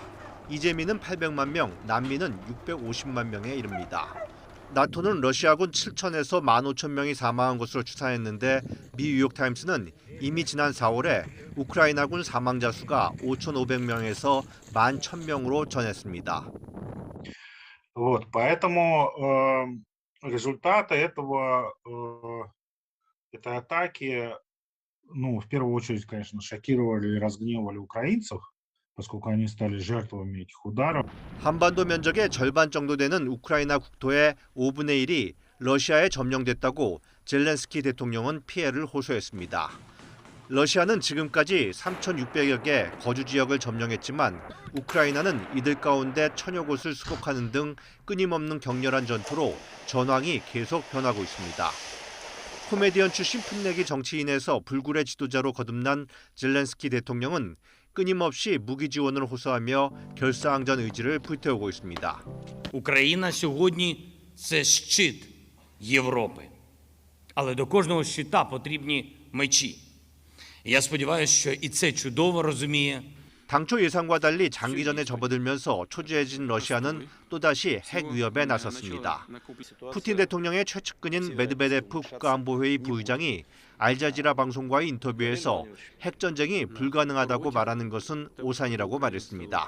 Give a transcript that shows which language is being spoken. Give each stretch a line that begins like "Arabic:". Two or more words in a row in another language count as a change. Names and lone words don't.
Korean: 이재민은 800만 명, 난민은 650만 명에 이릅니다. 나토는 러시아군 7,000에서 15,000명이 사망한 것으로 추산했는데 미 뉴욕타임스는 이미 지난 4월에 우크라이나군 사망자 수가 5,500명에서 11,000명으로 전했습니다.
Russian: Поэтому результаты этой атаки, в первую очередь, конечно, шокировали и разгневали украинцев, поскольку они стали жертвами этих ударов.
Korean: 한반도 면적의 절반 정도 되는 우크라이나 국토의 5분의 1이 러시아에 점령됐다고 젤렌스키 대통령은 피해를 호소했습니다. 러시아는 지금까지 3,600여 개 거주 지역을 점령했지만 우크라이나는 이들 가운데 1,000여 곳을 수복하는 등 끊임없는 격렬한 전투로 전황이 계속 변하고 있습니다. 코미디언 출신 풋내기 정치인에서 불굴의 지도자로 거듭난 젤렌스키 대통령은 끊임없이 무기 지원을 호소하며 결사항전 의지를 불태우고 있습니다.
Ukrainian: Україна сьогодні – це щит Європи. Але до кожного щита потрібні мечі. Я сподіваюся, що і це чудово розуміє.
Korean: 당초 예상과 달리 장기전에 접어들면서 초조해진 러시아는 또다시 핵 위협에 나섰습니다. 푸틴 대통령의 최측근인 메드베데프 국가안보회의 부의장이 알자지라 방송과의 인터뷰에서 핵전쟁이 불가능하다고 말하는 것은 오산이라고 말했습니다.